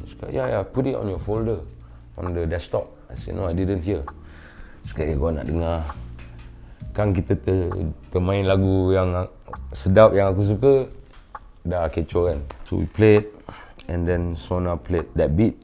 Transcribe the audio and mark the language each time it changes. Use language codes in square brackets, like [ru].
[ms] Cakap, [en] yeah, put it on your folder, on the desktop. I said, no, I didn't hear. [ms] Cakap, kau nak dengar. Kan kita termain lagu yang sedap, yang aku suka, dah kecoh kan. [en] So we played, and then Sona played that beat.